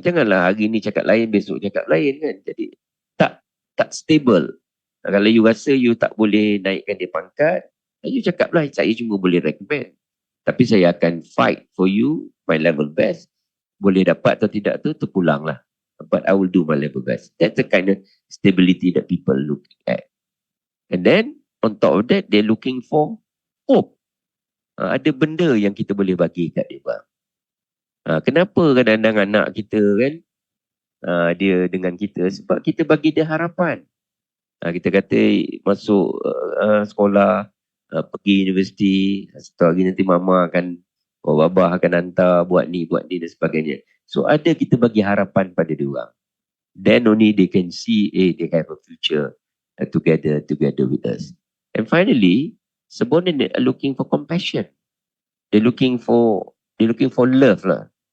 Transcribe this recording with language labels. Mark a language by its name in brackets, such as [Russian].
[Malay] Janganlah hari ni cakap lain, besok cakap lain kan. Jadi tak stable. Kalau you rasa you tak boleh naikkan dia pangkat, You cakaplah, saya cuma boleh recommend. Tapi saya akan [English] fight for you my level best. [Malay] Boleh dapat atau tidak tu terpulanglah. [English] But I will do my level best. That's the kind of stability that people look at. And then, on top of that, they're looking for hope. [Malay] Ada benda yang kita boleh bagi kat dia, bang. Kenapa kadang-kadang anak kita kan, dia dengan kita, sebab kita bagi dia harapan. Kita kata masuk sekolah, pergi universiti, satu hari nanti mama akan, babah akan hantar buat ni dan sebagainya. So ada kita bagi harapan pada dia orang. [English] Then only they can see, they have a future together with us. And finally, subordinate are looking for compassion. They're looking for love lah.